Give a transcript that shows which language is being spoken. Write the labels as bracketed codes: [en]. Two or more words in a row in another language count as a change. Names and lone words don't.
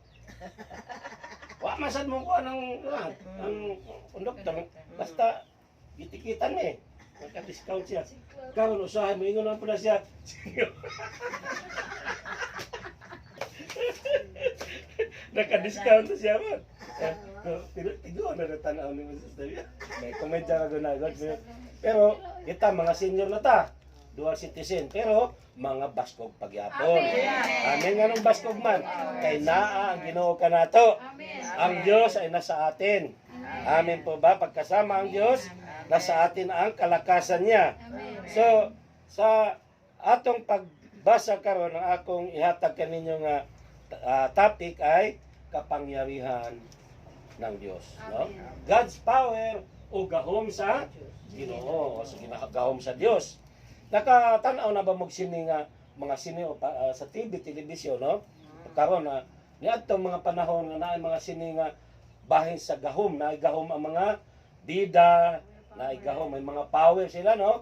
[ceb] wa masad mo ko anong ang konduktor basta gitikitan eh naka-discount siya karon usahay mo ingon na pala siya naka-discount na siya man. Pero tigo na natanaw ni Sister Yor. May komedya ka gunagod. Pero kita mga senior na ta. [en] Dual citizen. [ceb] Pero mga baskog pagyapon. Amen nga nung baskog man. Kay naa ang Ginoo kanato. [tl] Ang Diyos ay nasa atin. Amen po ba? Pagkasama ang Diyos, nasa atin ang kalakasan niya. [ceb] So, sa atong pagbasa karon ang akong ihatag kaninyo nga topic ay [tl] kapangyarihan ng Diyos, [ceb] no? [en] God's power [ceb] o gahom sa Ginoo o sa gahom sa Dios. Nakatanaw na ba mo sini nga mga sini o sa TV television, no? Karon na niadto mga panahon nga naay mga sini nga bahin sa gahom, naay gahom ang mga bida, naay gahom may mga power sila, no?